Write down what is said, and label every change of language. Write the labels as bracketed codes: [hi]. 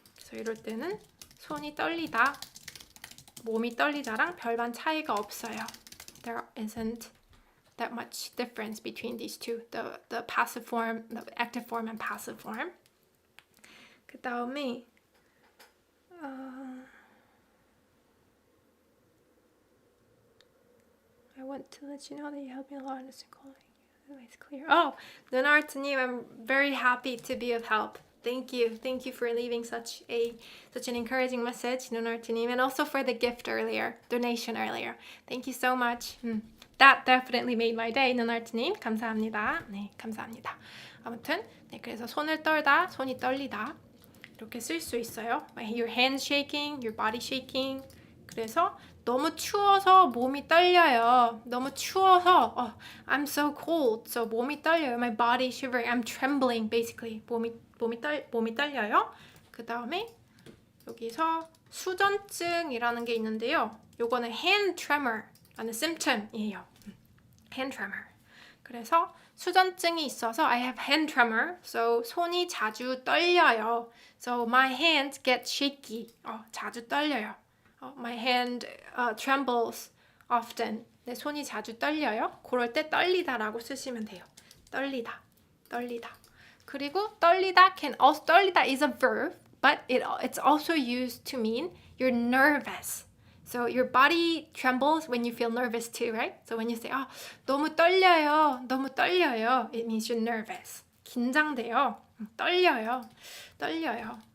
[ko] 그래서 이럴 때는 손이 떨리다, 몸이 떨리다랑 별반 차이가 없어요. [en] There isn't that much difference between these two, the passive form, the active form and passive form. [ko] 그 다음에 [en] I want to let you know that you helped me a lot in this calling. It's clear. 눈아트님, I'm very happy to be of help. Thank you for leaving such an encouraging message, 눈아트님, and also for the gift earlier, donation earlier. Thank you so much. That definitely made my day, 눈아트님. [ko] 감사합니다. 네, 감사합니다. 아무튼, 네, 그래서 손을 떨다, 손이 떨리다 이렇게 쓸 수 있어요. [en] Your hands shaking, your body shaking. [ko] 그래서 너무 추워서 몸이 떨려요. 너무 추워서 [en] I'm so cold, so [ko] 몸이 떨려요. [en] My body shivering, I'm trembling, basically. [ko] 몸이 떨려요. 그 다음에 여기서 수전증이라는 게 있는데요. 요거는 hand tremor라는 symptom이에요. hand tremor. 그래서 수전증이 있어서 [en] I have hand tremor, so [ko] 손이 자주 떨려요. [en] So my hands get shaky. [ko] 자주 떨려요. [en] My hand trembles often. [ko] 내 손이 자주 떨려요. 그럴 때 떨리다라고 쓰시면 돼요. 떨리다, 떨리다. [en] 그리고 떨리다 떨리다 is a verb, but it's also used to mean you're nervous. So your body trembles when you feel nervous too, right? So when you say, [ko] 너무 떨려요, 너무 떨려요, [en] it means you're nervous. [ko] 긴장돼요, 떨려요, 떨려요.